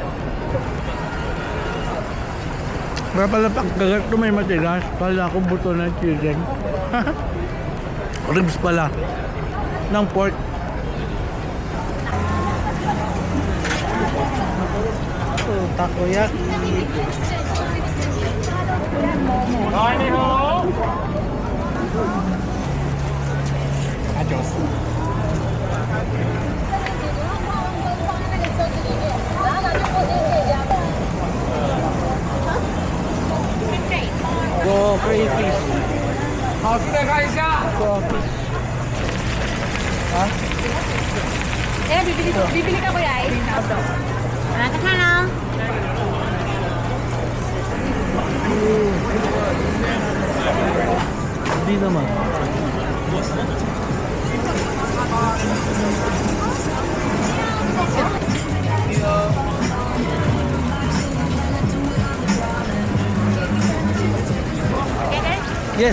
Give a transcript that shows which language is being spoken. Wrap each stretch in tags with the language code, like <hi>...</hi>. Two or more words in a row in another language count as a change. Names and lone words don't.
<tl>Kaya pala pagkagat ko may matigas. Kala ko buto ng chicken. Ribs pala. Ng pork. Takoyaki. Adios.</tl> <en>Go crayfish.</en> <zh>好吃的看一下。</zh> <tl>Ha? Eh, bibili ka ba yan? Ano ka na? Hindi naman. Yes.</tl>